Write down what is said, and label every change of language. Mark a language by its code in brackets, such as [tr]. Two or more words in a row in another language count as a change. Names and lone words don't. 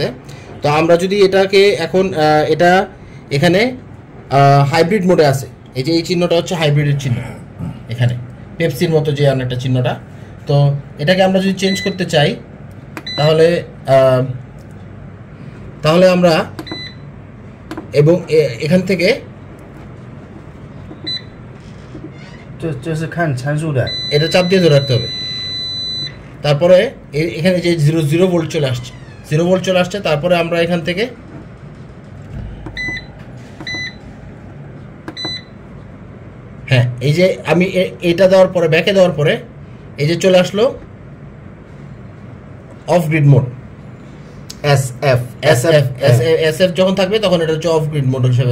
[bn] তো আমরা যদি এটাকে এখন এটা এখানে [en] hybrid mode [bn] আছে, এই যে এই চিহ্নটা হচ্ছে হাইব্রিডের চিহ্ন, এখানে পেপসির মতো যে অনেকটা চিহ্নটা। তো এটাকে আমরা যদি চেঞ্জ করতে চাই তাহলে আমরা এবং এখান থেকে [zh] 这是看参数的。 [bn] এটা চাপ দিয়ে ধরে রাখতে হবে। তারপরে এখানে যে 0 ভোল্ট চলে আসছে, 0 ভোল্ট চলে আসছে। তারপরে আমরা এখান থেকে হ্যাঁ, এই যে আমি এটা দেওয়ার পরে, ব্যাকে দেওয়ার পরে এই যে চলে আসলো [en] off grid mode, [bn] SF যখন থাকবে তখন এটা হচ্ছে [en] off grid mode [bn] হিসেবে